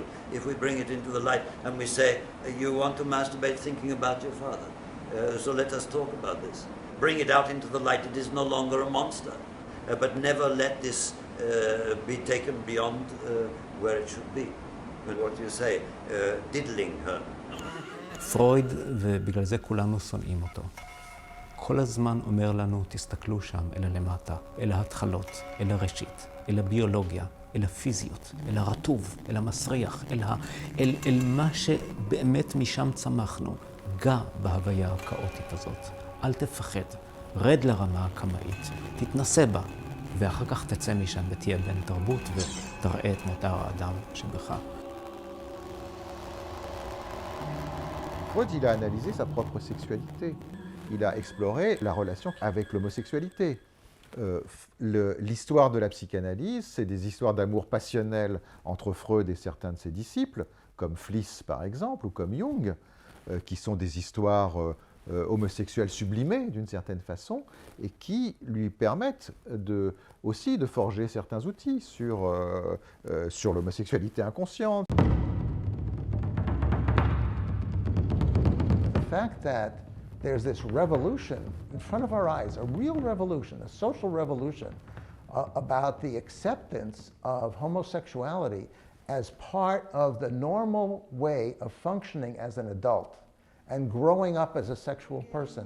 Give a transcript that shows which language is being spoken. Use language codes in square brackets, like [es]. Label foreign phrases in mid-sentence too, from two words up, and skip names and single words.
[en] If we bring it into the light and we say, you want to masturbate thinking about your father, so let us talk about this. Bring it out into the light, it is no longer a monster. But never let this be taken beyond where it should be. And what you say, diddling her. [he] פרויד, ובגלל זה כולנו שונאים אותו, כל הזמן אומר לנו, תסתכלו שם, אל הלמטה, אל ההתחלות, אל הראשית, אל הביולוגיה, אל הפיזיות, אל הרטוב, אל המסריח, אל מה שבאמת משם צמחנו. גע בהוויה הכאוטית הזאת. אל תפחד, רד לרמה הקמאית, תתנסה בה, ואחר כך תצא משם ותהיה בן תרבות ותראה את מותר האדם שבך. [fr] Freud, il a analysé sa propre sexualité. Il a exploré la relation avec l'homosexualité. L'histoire de la psychanalyse, c'est des histoires d'amour passionnel entre Freud et certains de ses disciples, comme Fliss par exemple, ou comme Jung, qui sont des histoires homosexuelles sublimées d'une certaine façon, et qui lui permettent aussi de forger certains outils sur l'homosexualité inconsciente. [en] The fact that there's this revolution in front of our eyes, a real revolution, a social revolution, about the acceptance of homosexuality as part of the normal way of functioning as an adult and growing up as a sexual person.